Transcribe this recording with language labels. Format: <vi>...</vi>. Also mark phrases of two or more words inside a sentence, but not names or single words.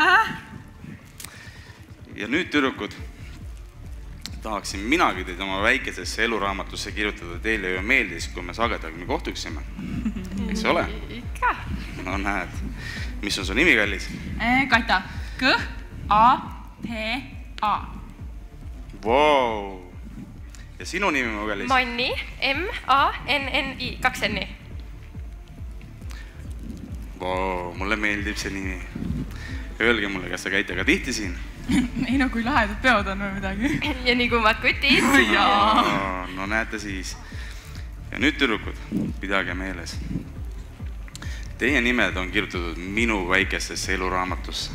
<et>Ja nüüd, tüdrukud, tahaksin minagi teid oma väikesesse eluraamatusse kirjutada. Teile ju meeldis, kui me sagedagi kohtuksime. Eks ole? Ikka. No näed. Mis on su nimi, kallis? Kata. K-A-T-A. Vau. Ja sinu nimi, mu kallis? Manni. M-A-N-N-I. 2 N-i. Vau, mulle meeldib see nimi. Öelge mulle, kas te käite ka tihti siin? Ei, no kui lahedad peod on või midagi. Ja nii kuumad kutid. No näete siis. Ja nüüd, tüdrukud, pidage meeles. Teie nimed on kirjutatud minu väikestesse eluraamatusse.</et>